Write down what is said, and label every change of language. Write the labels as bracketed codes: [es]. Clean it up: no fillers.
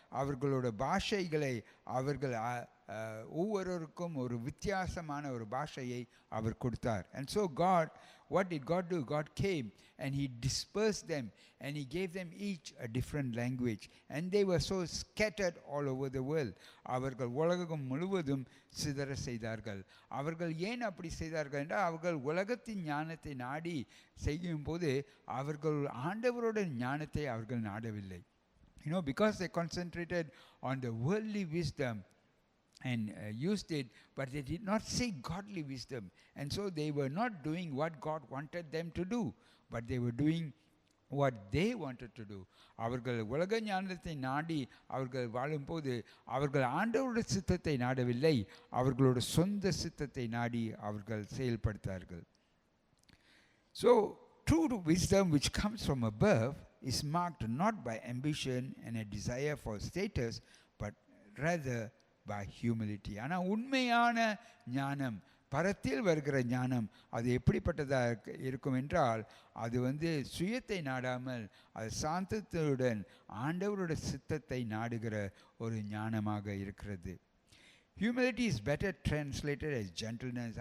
[ta] அவர்களோட பாஷைகளை அவர்கள் ஒவ்வொருவருக்கும் ஒரு வித்தியாசமான ஒரு பாஷையை அவர் கொடுத்தார். [en] And so what did God do? God came and he dispersed them and he gave them each a different language, and they were so scattered all over the world. [ta] அவர்கள் உலகம் முழுவதும் சிதற செய்தார்கள். அவர்கள் ஏன் அப்படி செய்தார்கள் என்றால், அவர்கள் உலகத்தின் ஞானத்தை நாடி செய்யும் போது அவர்கள் ஆண்டவரோட ஞானத்தை அவர்கள் நாடவில்லை. [en] You know, because they concentrated on the worldly wisdom and used it, but they did not seek godly wisdom, and so they were not doing what God wanted them to do, but they were doing what they wanted to do. [ta] அவர்கள் உலக ஞானத்தை நாடி அவர்கள் வாழும்போது அவர்கள் ஆண்டவருடைய சித்தத்தை நாடவில்லை, அவர்களோட சொந்த சித்தத்தை நாடி அவர்கள் செயல்படுத்தார்கள். [en] So true wisdom which comes from above is marked not by ambition and a desire for status, but rather by humility. [ta] ஆனால் உண்மையான ஞானம், பரத்தில் வருகிற ஞானம், அது எப்படிப்பட்டதாக இருக்கும் என்றால், அது வந்து சுயத்தை நாடாமல் அது சாந்தத்துடன் ஆண்டவரோட சித்தத்தை நாடுகிற ஒரு ஞானமாக இருக்கிறது. [en] Humility is better translated as gentleness.